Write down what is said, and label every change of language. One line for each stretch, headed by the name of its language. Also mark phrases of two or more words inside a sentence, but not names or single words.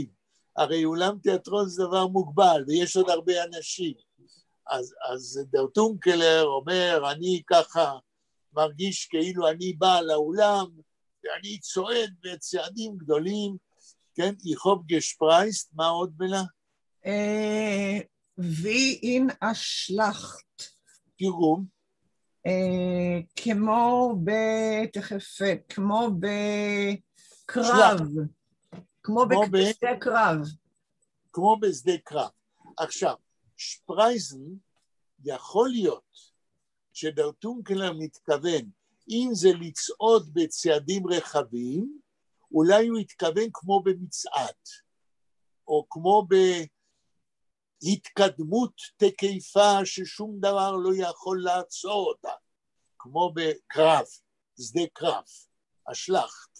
Hebrew: הרי אולם תיאטרון זה דבר מוגבל, ויש עוד הרבה אנשים. אז דר טונקלר אומר, אני ככה מרגיש כאילו אני בא לאולם, ואני צועד בצעדים גדולים, כן,
Yiddish: יחוב גשפרייסט,
Hebrew: מה עוד בלה?
Yiddish: wie in a Schlacht.
Hebrew: תרגום. כמו בקרב. כמו בשדה קרב. כמו בשדה קרב. עכשיו, שפרייזן יכול להיות שדר טונקלר מתכוון, אם זה לצעוד בצעדים רחבים, אולי הוא התכוון כמו במצעד, או כמו בהתקדמות תקיפה ששום דבר לא יכול לעצור אותה, כמו בקרב, שדה קרב, השלחת.